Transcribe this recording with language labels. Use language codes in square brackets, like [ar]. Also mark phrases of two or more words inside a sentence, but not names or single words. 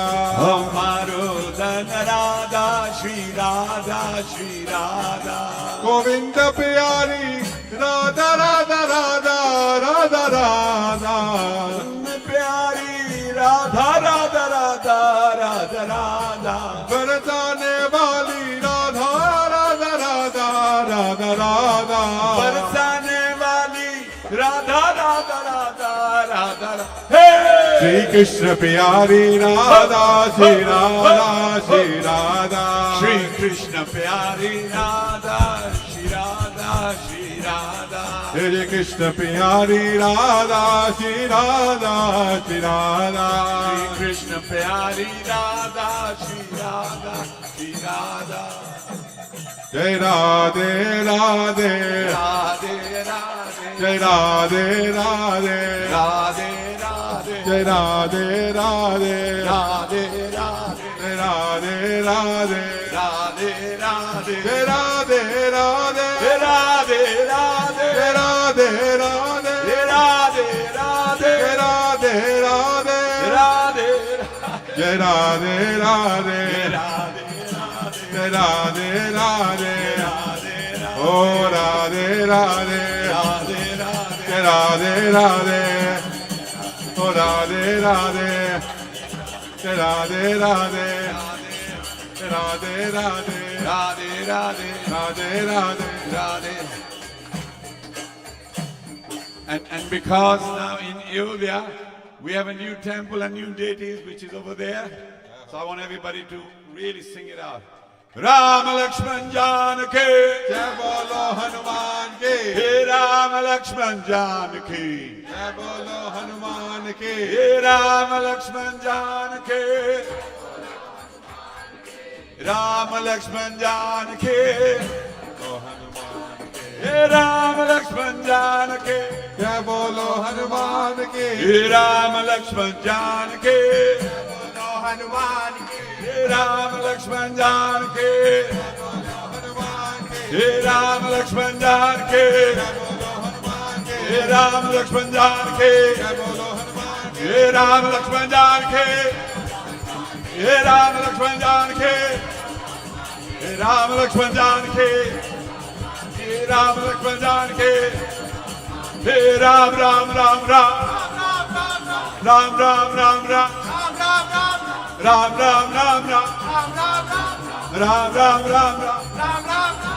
[hi] हमारो दन राधा, श्री राधा, श्री राधा. गोविंदा प्यारी राधा, राधा, राधा, राधा, राधा. प्यारी राधा, राधा, राधा, राधा, राधा. बरसाने वाली राधा, राधा, राधा, राधा, राधा. बरसाने वाली राधा, राधा, राधा, राधा, राधा. Hey! श्री कृष्ण प्यारी राधा, श्री राधा, श्री राधा. श्री कृष्ण प्यारी राधा, श्री राधा, श्री राधा. श्री कृष्ण प्यारी राधा, श्री राधा, श्री राधा. श्री कृष्ण प्यारी राधा, श्री राधा, श्री राधा. जय राधे राधे, Radhe Radhe, जय राधे राधे, Radhe Radhe, जय राधे राधे, Radhe Radhe, जय राधे राधे, Radhe Radhe, जय राधे राधे, Radhe Radhe, जय राधे राधे, Radhe Radhe, जय राधे राधे, Radhe जय राधे राधे, Radhe जय राधे राधे. ओ राधे राधे, Radhe Radhe, जय राधे राधे. ओ राधे राधे, जय राधे राधे, जय राधे राधे, Radhe Radhe, राधे राधे. Radhe. [en] And because now in Ayodhya we have a new temple and new deities which is over there, so I want everybody to really sing it out. [hi] Ram Lakshman Janaki, जय बोलो हनुमान के, Hey Ram Lakshman Janaki, जय बोलो हनुमान के, Hey Ram Lakshman Janaki, Ram Lakshman Janaki, Hey Ram Lakshman Janaki, जय बोलो हनुमान के, Hey Ram Lakshman Janaki, बोलो हनुमान के, Hey Ram Lakshman Janaki, हनुमान के, Hey Ram Lakshman Janaki, बोलो हनुमान के, Hey Ram Lakshman Janaki, बोलो हनुमान के, Hey Ram Lakshman Janaki, Hey Ram Lakshman Janaki, Hey Ram Lakshman Janaki, Hey Ram Lakshman Janaki, Hey Ram Ram Ram Ram, Ram Ram Ram Ram, Ram Ram Ram Ram, Ram Ram Ram Ram.